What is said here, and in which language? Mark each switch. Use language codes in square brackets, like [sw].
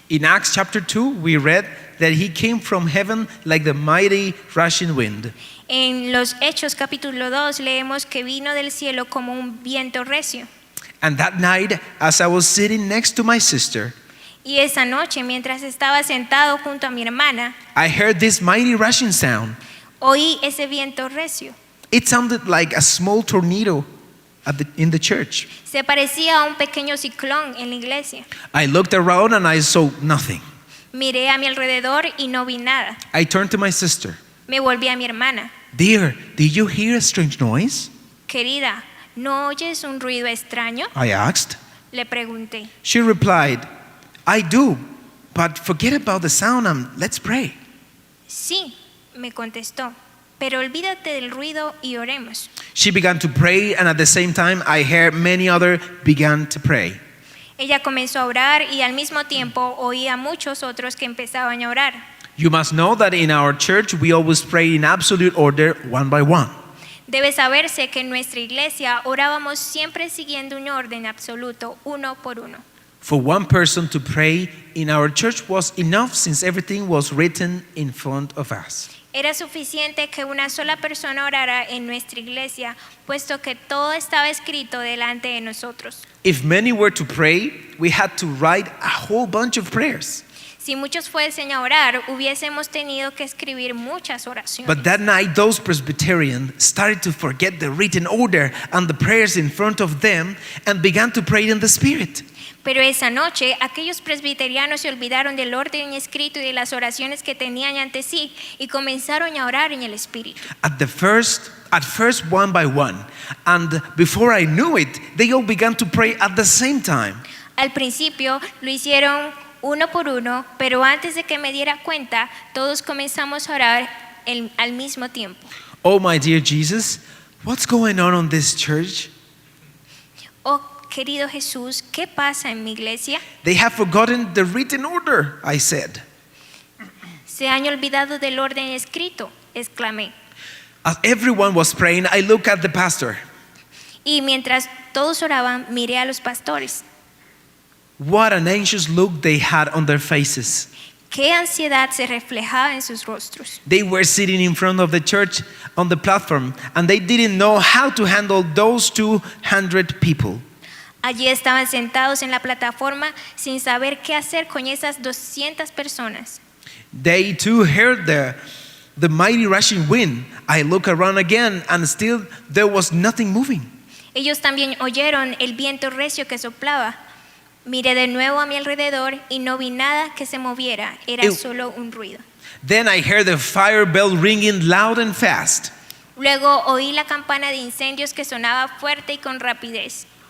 [en] In Acts chapter 2, we read that He came from heaven like the mighty rushing wind. [es] En los Hechos capítulo 2 leemos que vino del cielo como un viento recio. [en] And that night, as I was sitting next to my sister, [es] Y esa noche mientras estaba sentado junto a mi hermana, [en] I heard this mighty rushing sound. [es] oí ese viento recio. [en] It sounded like a small tornado. in the church. [es] Se parecía a un pequeño ciclón en la iglesia. [en] I looked around and I saw nothing. [es] Miré a mi alrededor y no vi nada. [en] I turned to my sister. [es] Me volví a mi hermana. [en] Dear, did you hear a strange noise? [es] Querida, ¿no oyes un ruido extraño? [en] I asked. [es] Le pregunté. [en] She replied, I do, but forget about the sound and let's pray. [es] Sí, me contestó, pero olvídate del ruido y oremos. [en] She began to pray, and at the same time, I heard many others began to pray. [es] Ella comenzó a orar y al mismo tiempo oí a muchos otros que empezaban a orar. [en] You must know that in our church, we always pray in absolute order, one by one. [es] Debe saberse que en nuestra iglesia orábamos siempre siguiendo un orden absoluto, uno por uno. [en] For one person to pray in our church was enough, since everything was written in front of us. [es] Era suficiente que una sola persona orara en nuestra iglesia, puesto que todo estaba escrito delante de nosotros. [en] If many were to pray, we had to write a whole bunch of prayers. [es] Si muchos fuesen a orar, hubiésemos tenido que escribir muchas oraciones. [en] But that night, those Presbyterians started to forget the written order and the prayers in front of them and began to pray in the Spirit. [es] Pero esa noche, aquellos presbiterianos se olvidaron del orden escrito y de las oraciones que tenían ante sí y comenzaron a orar en el Espíritu. [en] At first, one by one, and before I knew it, they all began to pray at the same time. [es] Al principio lo hicieron uno por uno, pero antes de que me diera cuenta, todos comenzamos a orar al mismo tiempo. [en] Oh, my dear Jesus, what's going on in this church? [es] Oh, querido Jesús, ¿qué pasa en mi iglesia? [en] They have forgotten the written order, I said. [es] Se han olvidado del orden escrito, exclamé. [en] As everyone was praying, I looked at the pastor. [es] Y mientras todos oraban, miré a los pastores. [en] What an anxious look they had on their faces. [es] Qué ansiedad se reflejaba en sus rostros. [en] They were sitting in front of the church on the platform, and they didn't know how to handle those 200 people. [es] Allí estaban sentados en la plataforma sin saber qué hacer con esas 200 personas. [en] They too heard the mighty rushing wind. I looked around again, and still there was nothing moving. [es] Ellos también oyeron el viento recio que soplaba. Miré de nuevo a mi alrededor y no vi nada que se moviera, era solo un ruido. [en] Then I heard the fire bell ringing loud and fast. [es] Luego oí la campana de incendios que sonaba fuerte y con rapidez.